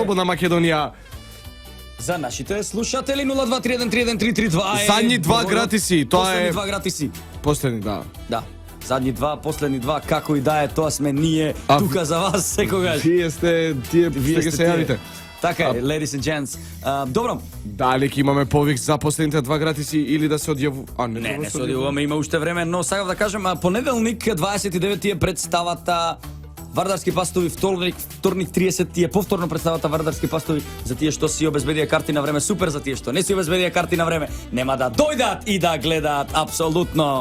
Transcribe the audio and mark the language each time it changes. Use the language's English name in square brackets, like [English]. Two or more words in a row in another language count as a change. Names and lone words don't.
[Macedonian] Слободна Македонија. За нашите слушатели 023133332. Задни два гратиси, тоа Последни е 2 гратиси. последни, да. Да. Задни 2, последни 2, како и да е, тоа сме ние А, тука за вас секогаш. Вие сте тие што ќе се тие. јавите. Така е, [English] ladies and gents. [Macedonian] Добро. Дали ќе имаме повик за последните 2 гратиси или да се одјаву? А Не, треба не се се одивуваме, има уште време, но сакав да кажем, понеделник 29 е представата Вардарски пастови, вторник 30 е повторно представата Вардарски пастови. За тие што си обезбедија карти на време, супер, за тие што не си обезбедија карти на време, нема да дојдат и да гледаат апсолутно.